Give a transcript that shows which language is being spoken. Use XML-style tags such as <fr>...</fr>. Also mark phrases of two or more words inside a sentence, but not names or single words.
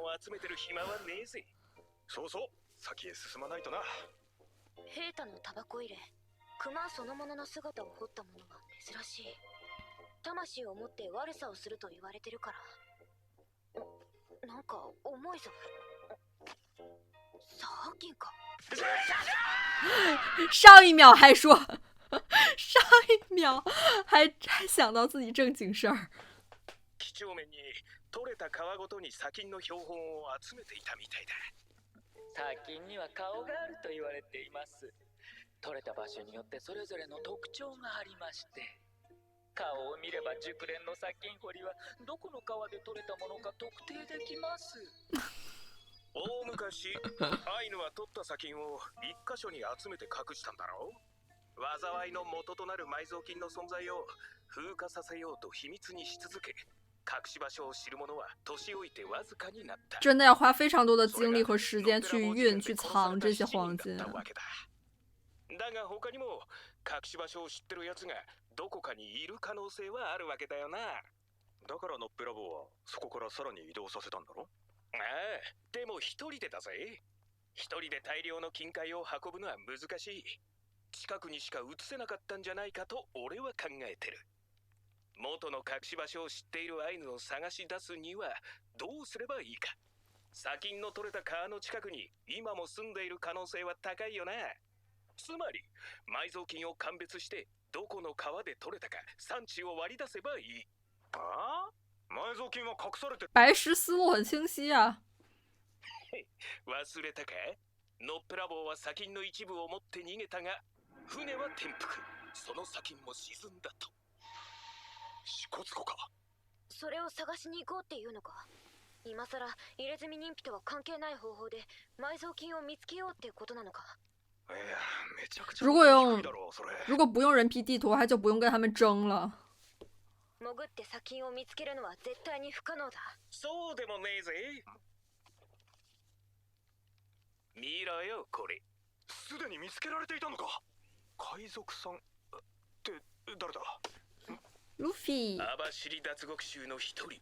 <ja>そうそう、先へ進まないとな。平太のタバコ入れ、熊そのものの姿を彫ったものは珍しい。魂を持って悪さをすると言われてるから。なんか重いぞ。サーキンか。</ja> <zh>上一秒还说，上一秒还想到自己正经事儿。</zh> <ja>几帳面に取れた皮ごとに砂金の標本を集めていたみたいだ。砂金には顔があると言われています。取れた場所によってそれぞれの特徴がありまして、顔を見れば熟練の砂金掘りはどこの川で取れたものか特定できます。大昔アイヌは取った砂金を一箇所に集めて隠したんだろう。災いの元となる埋蔵金の存在を風化させようと秘密にし続け、隠し場所を知る者は年老いてわずかになった。</ja> <zh>真的要花非常多的精力和时间去运、去藏这些黄金。</zh> <ja>だが他にも隠し場所を知ってる奴がどこかにいる可能性はあるわけだよな。だからのっぺらぼうはそこからさらに移動させたんだろ？ああ、でも一人でだぜ。一人で大量の金塊を運ぶのは難しい。近くにしか移せなかったんじゃないかと俺は考えてる。元の隠し場所を知っているアイヌを探し出すにはどうすればいいか。砂金の取れた川の近くに今も住んでいる可能性は高いよな。つまり埋蔵金を鑑別してどこの川で取れたか産地を割り出せばいい。ああ？埋蔵金は隠されてる。</ja> <zh>白石思路很清晰啊。</zh> <ja>忘れたか？のっぺらぼうは砂金の一部を持って逃げたが、船は転覆。その砂金も沈んだと。支笏湖か。それを探しに行こうっていうのか。今さら入れ墨認否とは関係ない方法で埋蔵金を見つけようっていうことなのか。いや、めちゃくちゃ</ja> <zh>如果不用人皮地图，他就不用跟他们争了。</zh> <ja>潜って砂金を見つけるのは絶対に不可能だ。そうでもねえぜ。 見ろよこれ。すでに見つけられていたのか。海賊さんって誰だ。ルフィ。網走脱獄囚の一人。</ja>